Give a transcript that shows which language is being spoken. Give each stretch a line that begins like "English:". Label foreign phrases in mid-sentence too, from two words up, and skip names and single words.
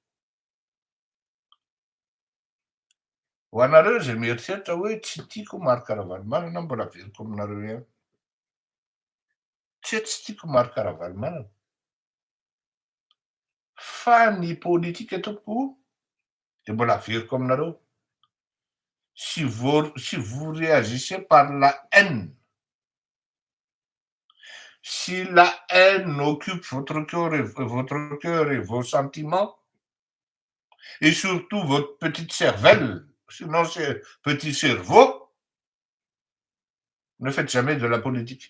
Malagasy: Ho anareo zay mieritreritra hoe tsy tiako marika Ravalomanana, mbola averiko aminareo ihany. Tsy tiako marika Ravalomanana. Fa ny politika tompo de mbola averiko aminareo.
French: Si vous réagissez par la haine, si la haine occupe votre cœur et vos sentiments, et surtout votre petite cervelle, sinon c'est petit cerveau, ne faites jamais de la politique.